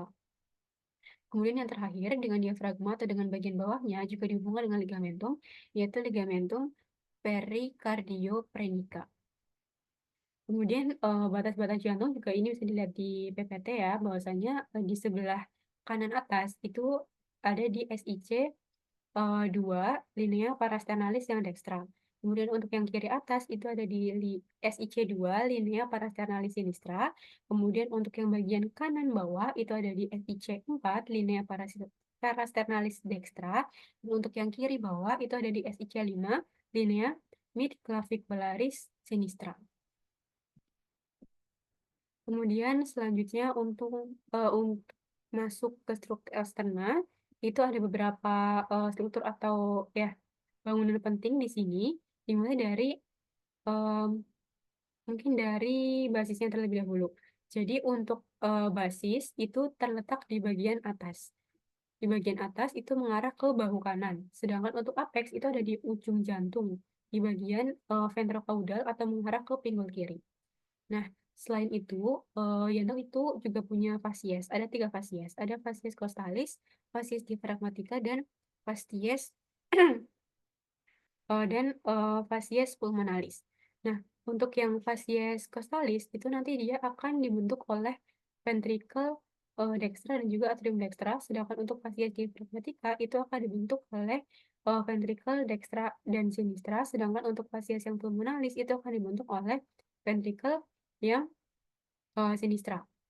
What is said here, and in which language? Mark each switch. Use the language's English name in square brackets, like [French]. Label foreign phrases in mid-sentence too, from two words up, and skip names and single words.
[Indonesian] Kemudian yang terakhir dengan diafragma atau dengan bagian bawahnya juga dihubungkan dengan ligamentum, yaitu [Latin] ligamentum pericardioprenica. [Indonesian] Kemudian batas-batas jantung juga ini bisa dilihat di PPT ya, bahwasanya di sebelah kanan atas itu ada di SIC 2 [Latin] linea parasternalis [Indonesian] yang dekstra. Kemudian untuk yang kiri atas itu ada di SIC 2 [Latin] linea parasternalis sinistra. [Indonesian] Kemudian untuk yang bagian kanan bawah itu ada di SIC 4 [Latin] linea parasternalis dextra. [Indonesian] Dan untuk yang kiri bawah itu ada di SIC 5 [Latin] linea midclavicularis sinistra. [Indonesian] Kemudian selanjutnya untuk masuk ke struktur eksternal itu ada beberapa struktur atau ya bangunan penting di sini, dimulai dari em, mungkin dari basisnya terlebih dahulu. Jadi untuk basis itu terletak di bagian atas. Di bagian atas itu mengarah ke bahu kanan, sedangkan untuk apex itu ada di ujung jantung, di bagian ventrocaudal atau mengarah ke pinggul kiri. Nah, selain itu, jantung itu juga punya fasies. Ada 3 fasies. Ada [Latin] fasies costalis, fasies diafragmatica, [Indonesian] dan fasies [Latin] fasies pulmonalis. [Indonesian] Nah, untuk yang [Latin] fasies costalis [Indonesian] itu nanti dia akan dibentuk oleh [Latin] ventricle dextra [Indonesian] dan juga [Latin] atrium dextra, [Indonesian] sedangkan untuk [Latin] fasies diafragmatica [Indonesian] itu akan dibentuk oleh [Latin] ventricle dextra [Indonesian] dan sinistra, sedangkan untuk fasies yang pulmonalis itu akan dibentuk oleh ventricle yang sinistra.